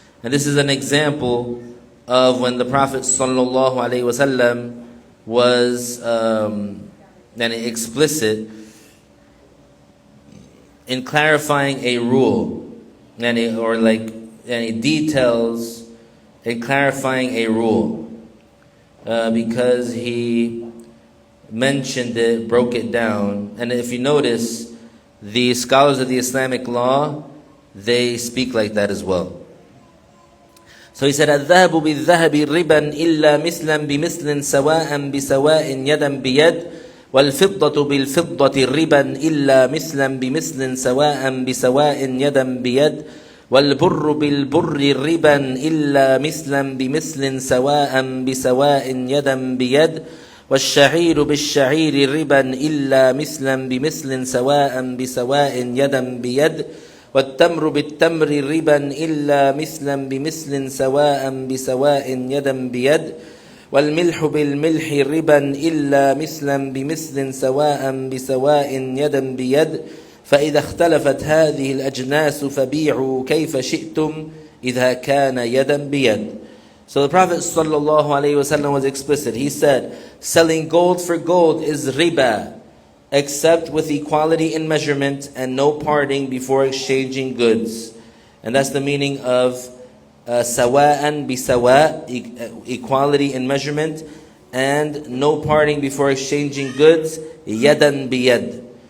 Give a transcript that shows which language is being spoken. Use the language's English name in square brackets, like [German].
[English] And this is an example of when the Prophet sallallahu alaihi wasallam was explicit in clarifying a rule, or details in clarifying a rule, because he mentioned it, broke it down. And if you notice, the scholars of the Islamic law, they speak like that as well. So he said, [Arabic] الذهب بالذهب ربا إلا مثلا بمثل سواء بسواء يدا بيد والفضة بالفضة ربا إلا مثلا بمثل سواء بسواء يدا بيد والبر بالبر ربا إلا مثلا بمثل سواء بسواء يدا بيد والشعير بالشعير ربا إلا مثلا بمثل سواء بسواء يدا بيد والتمر بالتمر ربا إلا مثلا بمثل سواء بسواء يدا بيد والملح بالملح ربا إلا مثلا بمثل سواء بسواء يدا بيد فإذا اختلفت هذه الأجناس فبيعوا كيف شئتم إذا كان يدا بيد. [English] So the Prophet ﷺ was explicit. He said, selling gold for gold is riba, except with equality in measurement and no parting before exchanging goods. And that's the meaning of sawa'an bi sawa', equality in measurement, and no parting before exchanging goods, yadan bi yad.